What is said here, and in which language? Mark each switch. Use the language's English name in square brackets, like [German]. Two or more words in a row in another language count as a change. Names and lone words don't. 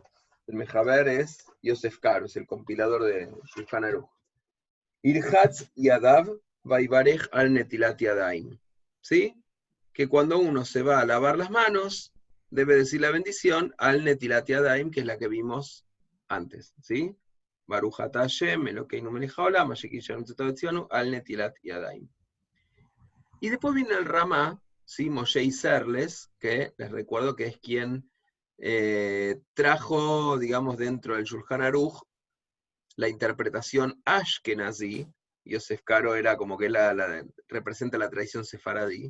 [Spanish] El Mejaber es Yosef Karo, es el compilador de Shulchan Aruch. [Hebrew] ירחץ ידיו ויברך על נטילת ידיים. [Spanish] ¿Sí? Que cuando uno se va a lavar las manos, debe decir la bendición [Hebrew] על נטילת ידיים, [Spanish] que es la que vimos antes. ¿Sí? [Hebrew] ברוך אתה השם, אלוקינו מלך העולם, אשר קידשנו צוונו, על נטילת ידיים. [Spanish] Y después viene el Ramá, ¿sí? Moshe Isserles, que les recuerdo que es quien trajo, digamos, dentro del Shulchan Aruch, la interpretación Ashkenazi. Yosef Karo era como que representa la tradición sefaradí.